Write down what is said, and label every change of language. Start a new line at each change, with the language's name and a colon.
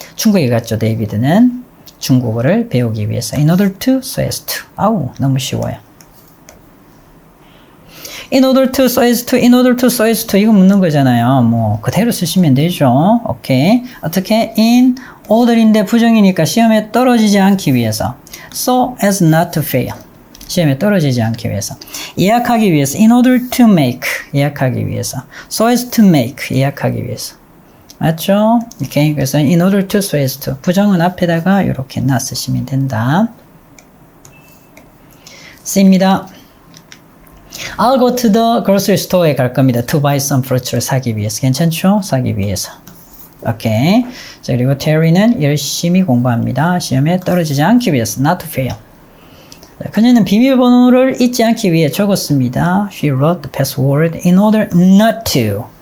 Korean: 중국에 갔죠, 데이비드는. 중국어를 배우기 위해서.
English: In order to, so as to.
Korean: 아우, 너무 쉬워요.
English: In order to, so as to, in order to, so as to.
Korean: 이거 묻는 거잖아요. 뭐, 그대로 쓰시면 되죠. 오케이. 어떻게? In order인데 부정이니까 시험에 떨어지지 않기 위해서.
English: So as not to fail.
Korean: 시험에 떨어지지 않기 위해서. 예약하기 위해서.
English: In order to make.
Korean: 예약하기 위해서.
English: So as to make.
Korean: 예약하기 위해서. 맞죠? 오케이. 그래서
English: in order to, so as to.
Korean: 부정은 앞에다가 이렇게 놔쓰시면 된다. C입니다.
English: I'll go to the grocery store
Korean: 에 갈 겁니다.
English: To buy some fruits
Korean: 를 사기 위해서. 괜찮죠? 사기 위해서. 오케이. 자, 그리고 Terry는 열심히 공부합니다. 시험에 떨어지지 않기 위해서.
English: Not to fail.
Korean: 자, 그녀는 비밀번호를 잊지 않기 위해 적었습니다.
English: She wrote the password in order not to.